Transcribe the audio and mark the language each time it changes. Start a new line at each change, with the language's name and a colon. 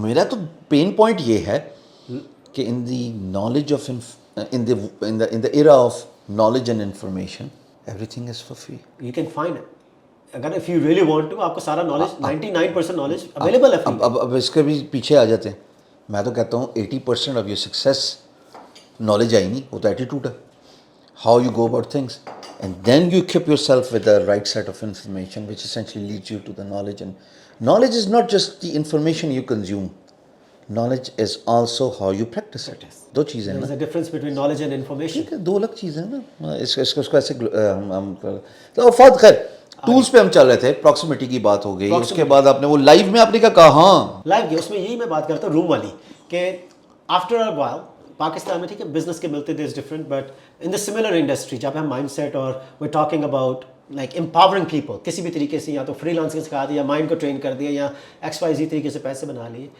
Urdu: میرا تو pain point یہ ہے کہ
English: In the knowledge of in the era of knowledge and information everything is for free. You can find it. اگر if you really want to,
Urdu: آپ کو سارا نالج 99% نالج اویلیبل ہے. اب اس کے بھی پیچھے آ جاتے ہیں. میں تو کہتا ہوں 80%
English: of your success
Urdu: knowledge I نہیں, وہ تو ایٹیٹیوڈ ہے.
English: How you go about things and then you equip yourself with the right set of information which essentially leads you to the knowledge. And knowledge is not just the information you consume, knowledge is also how you practice it.
Urdu: دو چیزیں ہیں نا,
English: difference between knowledge and information,
Urdu: دو الگ چیزیں ہیں نا. اس کو ایسے تو فوت خیر ٹولس پہ ہم چل رہے تھے, پراکسیمیٹی کی بات ہو گئی. اس کے بعد آپ نے وہ لائیو میں آپ نے کہا ہاں لائیو کی, اس میں یہی میں بات کرتا ہوں روم والی, کہ
English: after a while
Urdu: پاکستان میں ٹھیک ہے بزنس کے ملتے
English: there is different, but in the similar industry
Urdu: جہاں پہ ہم مائنڈ سیٹ اور
English: we talking about like empowering people
Urdu: کسی بھی طریقے سے, یا تو فری لانسنگ سکھا دیا, مائنڈ کو ٹرین کر دیا, یا ایکس وائی زی طریقے سے پیسے بنا لیے.